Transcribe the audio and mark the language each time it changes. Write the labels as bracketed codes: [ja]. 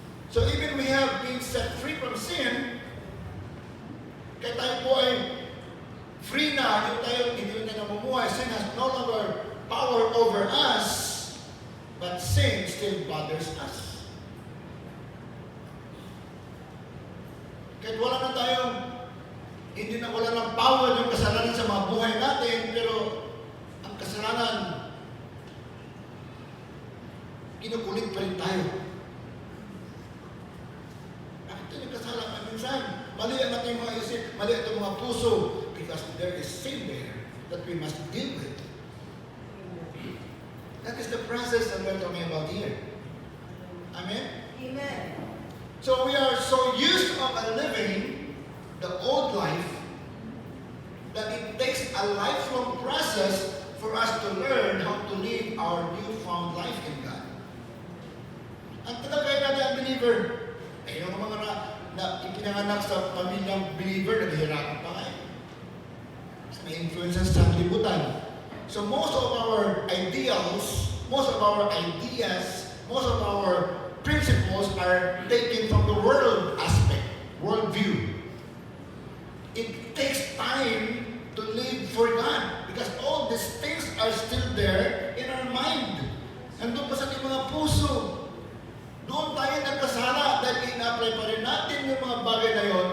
[en] So even we have been set free from sin, [tl] kaya tayo po ay free na, hindi na namumuhay. [en] Sin has no longer power over us, but sin still bothers us. [tl] Kahit wala na tayong, wala ng power yung kasalanan sa mga buhay natin, pero ang kasalanan, kinukulit pa rin tayo. Bakit tayo kasalanan minsan? Mali ang ating mga isip, mali ang ating mga puso, [en] because there is sin there that we must deal with. That is the process that we're talking about here. Amen? Amen. So we are so used of living the old life that it takes a lifelong process for us to learn how to live our newfound life in God. [tl] Ang tagagay natin ang believer, yung mga na ipinanganak sa pamilyang believer, naghihirapan pa kayo. May influences sa libutan. [en] So most of our ideals, most of our ideas, most of our principles are taken from the world aspect, world view. It takes time to live for God because all these things are still there in our mind. [tl] Nandun pa sa ating mga puso. Doon tayo nagkasala dahil ina-apply pa rin natin yung mga bagay na yun.